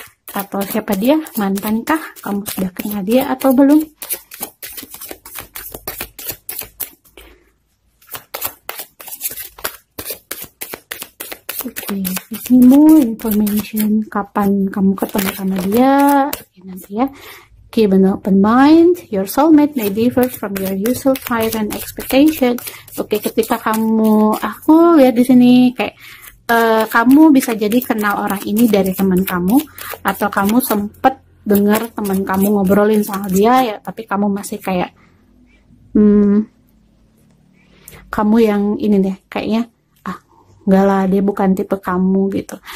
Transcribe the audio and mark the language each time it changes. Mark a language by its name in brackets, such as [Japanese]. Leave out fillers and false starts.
[Indonesian] Atau siapa dia, mantankah? Kamu sudah kenal dia atau belum? Oke, ini more information kapan kamu ketemu sama dia. [English] Oke, nanti ya. Keep an open mind. Your soulmate may differ from your usual type and expectation. [Indonesian] Oke, ketika aku lihat di sini kayak kamu bisa jadi kenal orang ini dari teman kamu, atau kamu sempet dengar teman kamu ngobrolin sama dia ya, tapi kamu masih kayak kamu yang ini deh, kayaknya enggak lah, dia bukan tipe kamu gitu.